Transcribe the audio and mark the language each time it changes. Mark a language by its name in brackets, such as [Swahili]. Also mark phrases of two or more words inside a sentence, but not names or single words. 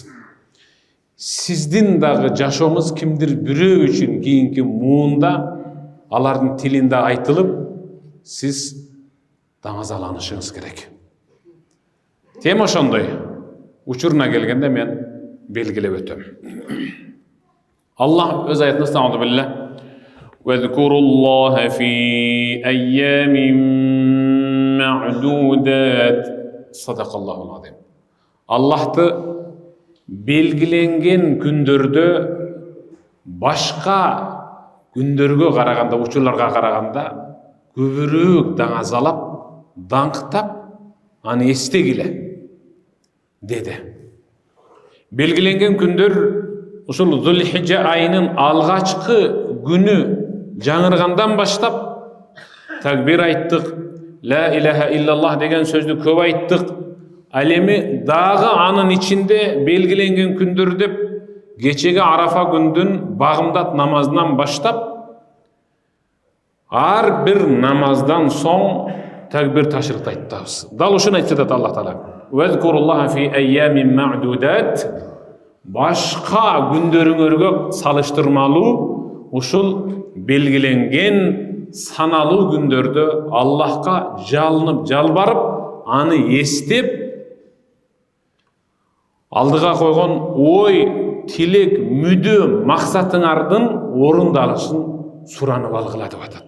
[Kyrgyz] Сиздин дагы жашооңуз кимдир бирөө үчүн кийинки муунда алардын тилинде айтылып, сиз даңазаланышыңыз керек. Тема ошондой. Учуруна келгенде мен белгилеп өтөм. Аллах өз аятында [Arabic] "أعوذ بالله وَاذْكُرُوا اللَّهَ فِي أَيَّامٍ مَعْدُودَاتٍ صدق الله العظيم. [Kyrgyz] Аллахты белгиленген күндөрдө башка күндөргө караганда, учурларга караганда көбүрөөк даңазалап, даңктап, аны эстегиле деди. Белгиленген күндөр ушул Зулхижжа айынын алгачкы күнү жаңыргандан баштап такбир айттык, [Arabic] لا إله إلا الله [Kyrgyz] деген сөздү көп айттык. Ал эми дагы анын ичинде белгиленген күндөр деп кечеги Арафа күндүн багымдат намазынан баштап ар бир намаздан соң такбир ташрихти айтабыз. Дал ушуну айтып атат Аллах Таала. [Arabic] "واذكروا الله في أيام معدودات" [Kyrgyz] башка күндөрүңөргө салыштырмалуу ушул белгиленген саналуу күндөрдө Аллахка жалынып, жалбарып, аны эстеп, алдыга койгон ой, тилек, мүдө, максатыңардын орундалышын суранып алгыла деп атат.